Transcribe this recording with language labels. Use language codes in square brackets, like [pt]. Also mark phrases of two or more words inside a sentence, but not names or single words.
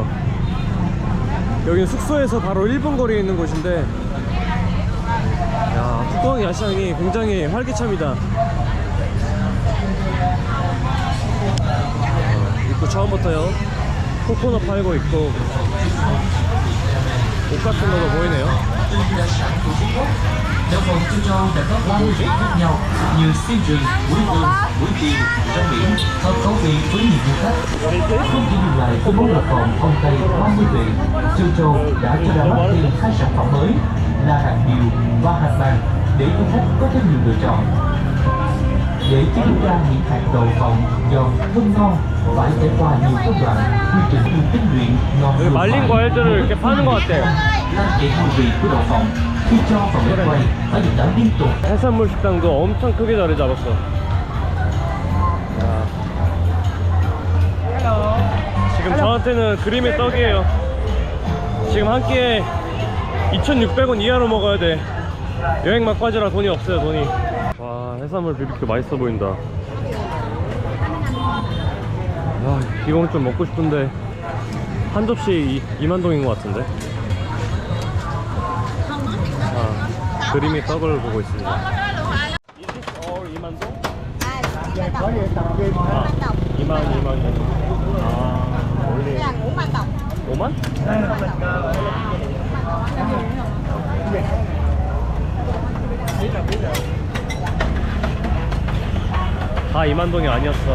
[ko] 여기는 숙소에서 바로 1분 거리에 있는 곳인데, 푸꾸옥 야시장이 굉장히 활기찹니다. 입구 처음부터요. 코코넛 팔고 있고 옷 같은 것도 보이네요. [vi] Đồng hồ Châu Châu đã có các vị khác nhau như xiên rừng, mũi vườn, mũi tiền, rong biển, hợp khẩu vị với nhiều du khách. Không chỉ dừng lại với món lợn còng không tây 30 vị, Châu Châu đã cho ra mắt thêm 2 sản phẩm mới là hạt điều và hạt vàng để du khách có thêm nhiều lựa chọn. Để chế biến ra những hạt đậu phộng giòn thơm ngon phải trải qua nhiều công đoạn, quy trình được tinh luyện ngon [ko] 여기 말린 과일들을 이렇게 파는 것 같아요. [vi] lan tỏa hương vị của đậu phộng. khi cho vào bếp quay phải được đảo liên tục. [ko] 해산물 식당도 엄청 크게 자리 잡았어. 야. 지금 저한테는 그림의 떡이에요. 지금 한 끼에 2,600원 이하로 먹어야 돼. 여행 막바지라 돈이 없어요, 돈이. 와, 해산물 BBQ 맛있어 보인다. 아, 이건 좀 먹고 싶은데 한 접시 2만동인 것 같은데. 아, 그림의 떡을 보고 있습니다. [en] Is this all 2만동? 아, 2만. [ko] 아, 원래 5만? 다 2만동이 아니었어.